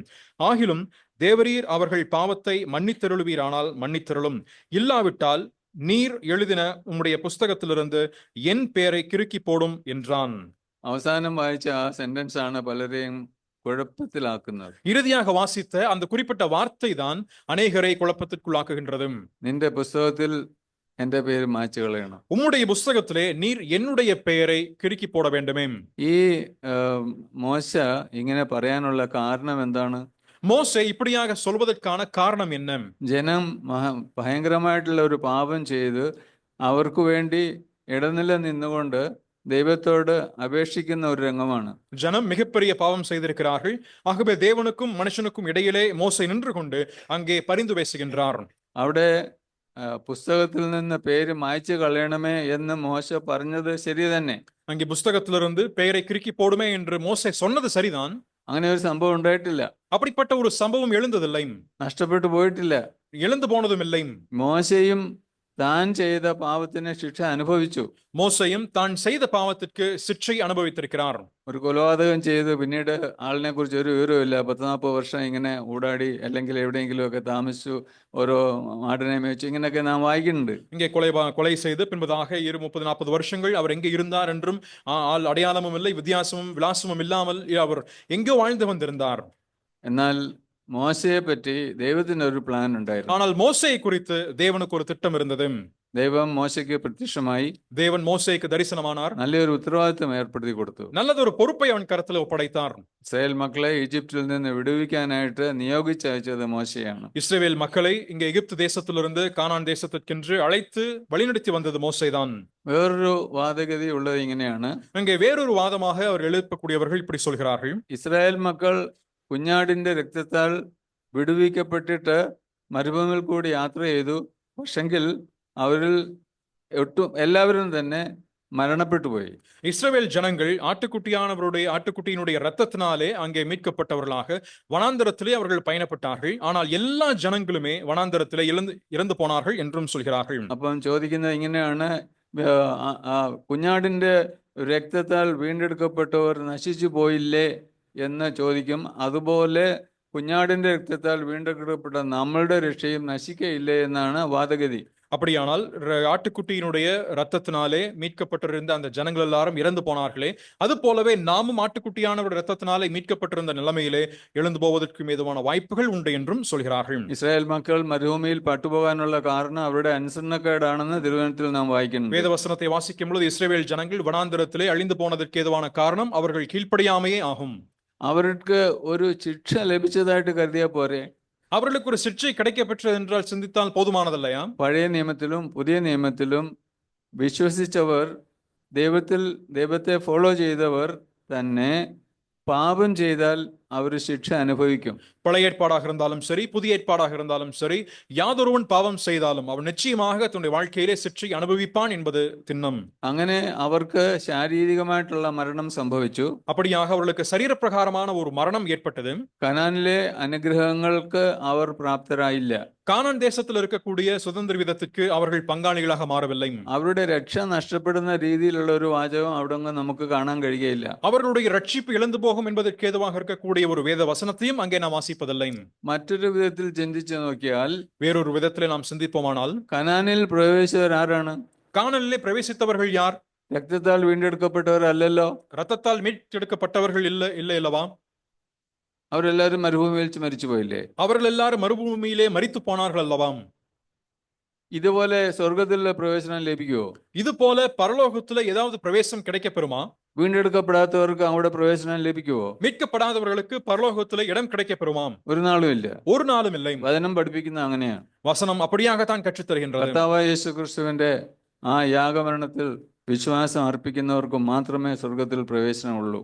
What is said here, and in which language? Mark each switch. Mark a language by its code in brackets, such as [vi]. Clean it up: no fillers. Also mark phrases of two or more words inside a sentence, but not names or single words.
[ta] ஆகிலும் தேவரீர் அவர்கள் பாவத்தை மன்னித்தருளுவீரானால் மன்னித்தருளும், இல்லாவிட்டால் நீர் எழுதின உம்முடைய புஸ்தகத்திலிருந்து என் பெயரை கிறுக்கி போடும் என்றான். [ml] അവസാനം വായിച്ച ആ സെന്റൻസ് ആണ് പലരെയും കുഴപ്പത്തിലാക്കുന്നത്. [ta] இறுதியாக வாசித்த அந்த குறிப்பிட்ட வார்த்தை தான் அநேகரை குழப்பத்திற்குள்ளாக்குகின்றது. [ml] നിന്റെ പുസ്തകത്തിൽ എന്റെ പേര് മായ്ച്ചു കളയണം. [ta] உம்முடைய புஸ்தகத்திலே நீர் என்னுடைய பெயரை கிறுக்கி போட வேண்டுமே. [ml] ഈ മോശ ഇങ്ങനെ പറയാനുള്ള കാരണം എന്താണ്? [ta] மோசே இப்படியாக சொல்வதற்கான காரணம் என்ன? [ml] ജനം ഭയങ്കരമായിട്ടുള്ള ഒരു പാപം ചെയ്ത് അവർക്ക് വേണ്ടി ഇടനില നിന്നുകൊണ്ട് ദൈവത്തോട് അപേക്ഷിക്കുന്ന ഒരു രംഗമാണ്. [ta] ஜனம் மிகப்பெரிய பாவம் செய்திருக்கிறார்கள். ஆகவே தேவனுக்கும் மனுஷனுக்கும் இடையிலே மோசே நின்று கொண்டு அங்கே பரிந்து பேசுகின்றார். [ml] അവിടെ പുസ്തകത്തിൽ നിന്ന് പേര് മായ്ച്ചു കളയണമേ എന്ന് മോശ പറഞ്ഞത് ശരി തന്നെ. [ta] அங்கே புஸ்தகத்திலிருந்து பெயரை கிறுக்கி போடுமே என்று மோசே சொன்னது சரிதான். [ml] അങ്ങനെ ഒരു സംഭവം ഉണ്ടായിട്ടില്ല. [ta] அப்படிப்பட்ட ஒரு சம்பவம் எழுந்ததில்லை, [ml] നഷ്ടപ്പെട്ടു പോയിട്ടില്ല, [ta] எழுந்து போனதும் இல்லை. [ml] മോശയും താൻ ചെയ്ത പാപത്തിന് ശിക്ഷ അനുഭവിച്ചു. [ta] மோசையும் தான் செய்த பாவத்திற்கு சிக்ஷை அனுபவித்திருக்கிறார். [ml] ഒരു കൊലപാതകം ചെയ്ത് പിന്നീട് ആളിനെ കുറിച്ച് ഒരു വിവരമില്ല, 10-40 വർഷം ഇങ്ങനെ ഊടാടി അല്ലെങ്കിൽ എവിടെയെങ്കിലും ഒക്കെ താമസിച്ചു, ഓരോ ആടിനെ മേച്ചു, ഇങ്ങനെയൊക്കെ നാം വായിക്കുന്നുണ്ട്. [ta] இங்கே கொலை செய்து பின்பதாக 30-40 வருஷங்கள் அவர் எங்கே இருந்தார் என்றும் அடையாளமும் இல்லை, வித்தியாசமும் விலாசமும் இல்லாமல் அவர் எங்கோ வாழ்ந்து வந்திருந்தார். [ml] എന്നാൽ മോശയെ പറ്റി ദൈവത്തിന് ഒരു പ്ലാൻ ഉണ്ടായിരുന്നു. [ta] ஆனால் மோசேயை குறித்து தேவனுக்கு ஒரு திட்டம் இருந்தது. [ml] ദൈവം മോശയ്ക്ക് പ്രത്യക്ഷമായി [ta] தேவன் மோசேக்கு தரிசனமானார். [ml] നല്ലൊരു ഉത്തരവാദിത്വം ഏർപ്പെടുത്തി കൊടുത്തു. [ta] நல்லதொரு பொறுப்பை அவன் கரத்தில் ஒப்படைத்தார். [ml] ഇസ്രായേൽ മക്കളെ ഈജിപ്തിൽ നിന്ന് വിടുവിക്കാനായിട്ട് നിയോഗിച്ചയച്ചത് മോശയാണ്. [ta] இஸ்ரவேல் மக்களை இங்கே எகிப்து தேசத்திலிருந்து கானான் தேசத்திற்கென்று அழைத்து வழிநடத்தி வந்தது மோசேதான். [ml] വേറൊരു വാദഗതി ഉള്ളത് ഇങ്ങനെയാണ്. [ta] இங்கே வேறொரு வாதமாக அவர் எழுப்பக்கூடியவர்கள் இப்படி சொல்கிறார்கள். [ml] ഇസ്രായേൽ മക്കൾ കുഞ്ഞാടിന്റെ രക്തത്താൽ വിടുവിക്കപ്പെട്ടിട്ട് മരുഭൂമിയിൽ കൂടി യാത്ര ചെയ്തു. പക്ഷെങ്കിൽ അവരിൽ ഒട്ടും എല്ലാവരും തന്നെ മരണപ്പെട്ടു പോയി. [ta] இஸ்ரவேல் ஜனங்கள் ஆட்டுக்குட்டியினுடைய இரத்தத்தினாலே அங்கே மீட்கப்பட்டவர்களாக வனாந்தரத்திலே அவர்கள் பயணப்பட்டார்கள். ஆனால் எல்லா ஜனங்களுமே வனாந்தரத்திலே இறந்து போனார்கள் என்றும் சொல்கிறார்கள். [ml] അപ്പം ചോദിക്കുന്നത് ഇങ്ങനെയാണ്, കുഞ്ഞാടിന്റെ രക്തത്താൽ വീണ്ടെടുക്കപ്പെട്ടവർ നശിച്ചു പോയില്ലേ എന്ന് ചോദിക്കും. അതുപോലെ കുഞ്ഞാടിന്റെ രക്തത്താൽ വീണ്ടെടുക്കപ്പെട്ട നമ്മളുടെ രക്ഷയും നശിക്കയില്ലേ എന്നാണ് വാദഗതി. [ta] அப்படியானால் ஆட்டுக்குட்டியினுடைய ரத்தத்தினாலே மீட்கப்பட்டிருந்த அந்த ஜனங்கள் எல்லாரும் இறந்து போனார்களே, அது போலவே நாமும் ஆட்டுக்குட்டியானவருடைய ரத்தத்தினாலே மீட்கப்பட்டிருந்த நிலைமையிலே எழுந்து போவதற்கு ஏதுவான வாய்ப்புகள் உண்டு என்றும் சொல்கிறார்கள். [ml] ഇസ്രായേൽ മക്കൾ മരുഭൂമിയിൽ പട്ടുപോകാനുള്ള കാരണം അവരുടെ അനുസരണക്കേടാണെന്ന് തിരുവചനത്തിൽ നാം വായിക്കുന്നു. [ta] வேதவசனத்தை வாசிக்கும் பொழுது இஸ்ரவேல் ஜனங்கள் வனாந்தரத்திலே அழிந்து போனதற்கு ஏதுவான காரணம் அவர்கள் கீழ்ப்படியாமையே ஆகும். [ml] അവർക്ക് ഒരു ശിക്ഷ ലഭിച്ചതായിട്ട് കരുതിയാൽ പോരെ? [ta] அவர்களுக்கு ஒரு சிக்ஷை கிடைக்கப்பெற்றது என்றால் சிந்தித்தால் போதுமானதல்லையா? [ml] പഴയ നിയമത്തിലും പുതിയ നിയമത്തിലും വിശ്വസിച്ചവർ, ദൈവത്തെ ഫോളോ ചെയ്തവർ തന്നെ പാപം ചെയ്താൽ അവർ ശിക്ഷ അനുഭവിക്കും. [ta] பழைய ஏற்பாடாக இருந்தாலும் சரி, புதிய ஏற்பாடாக இருந்தாலும் சரி, யாதொருவன் பாவம் செய்தாலும் அவன் நிச்சயமாக தன்னுடைய வாழ்க்கையிலே சிற்றை அனுபவிப்பான் என்பது திண்ணம். [ml] അങ്ങനെ അവർക്ക് ശാരീരികമായിട്ടുള്ള മരണം സംഭവിച്ചു. [ta] அப்படியாக அவர்களுக்கு சரீரப்பிரகாரமான ஒரு மரணம் ஏற்பட்டது. [ml] കനാനിലെ അനുഗ്രഹങ്ങൾക്ക് അവർ പ്രാപ്തരായില്ല. [ta] கானான் தேசத்தில் இருக்கக்கூடிய சுதந்திர விதத்துக்கு அவர்கள் பங்காளிகளாக மாறவில்லை. [ml] അവരുടെ രക്ഷ നഷ്ടപ്പെടുന്ന രീതിയിലുള്ള ഒരു വാചകം അവിടെ നമുക്ക് കാണാൻ കഴിയുകയില്ല. [ta] அவர்களுடைய ரட்சிப்பு இழந்து போகும் என்பதற்கு ஏதுவாக இருக்கக்கூடிய ஒரு வேத வசனத்தையும் அங்கே நாம் வாசிப்பதில்லை. [ml] മറ്റൊരു വിധത്തിൽ ചിന്തിച്ചു നോക്കിയാൽ, [ta] வேறொரு விதத்திலே நாம் சிந்திப்போமானால், [ml] കനാനിൽ പ്രവേശിച്ചവർ ആരാണ്? [ta] கானானிலே பிரவேசித்தவர்கள் யார்? [ml] രക്തത്താൽ വീണ്ടെടുക്കപ്പെട്ടവർ അല്ലല്ലോ. [ta] ரத்தத்தால் மீட்டெடுக்கப்பட்டவர்கள் இல்லை அல்லவா? [ml] അവരെല്ലാവരും മരുഭൂമിയിൽ വെച്ച് മരിച്ചു പോയില്ലേ? [ta] அவர்கள் எல்லாரும் மறுபூமியிலே மரித்து போனார்கள் அல்லவா? [ml] ഇതുപോലെ സ്വർഗത്തിലുള്ള പ്രവേശനം ലഭിക്കുമോ? [ta] இது போல பரலோகத்துல ஏதாவது பிரவேசம் கிடைக்கப்பெறுமா? [ml] വീണ്ടെടുക്കപ്പെടാത്തവർക്ക് അവിടെ പ്രവേശനം ലഭിക്കുമോ? [ta] மீட்கப்படாதவர்களுக்கு பரலோகத்துல இடம் கிடைக்கப்பெறுமாம்? [ml] ഒരു നാളും ഇല്ല. [ta] ஒரு நாளும் இல்லை. [ml] വചനം പഠിപ്പിക്കുന്നത് അങ്ങനെയാണ്. [ta] வசனம் அப்படியாகத்தான் கற்றுத் தருகின்றது. [ml] കർത്താവായ യേശു ക്രിസ്തുവിന്റെ ആ യാഗമരണത്തിൽ വിശ്വാസം അർപ്പിക്കുന്നവർക്ക് മാത്രമേ സ്വർഗത്തിൽ പ്രവേശനമുള്ളൂ.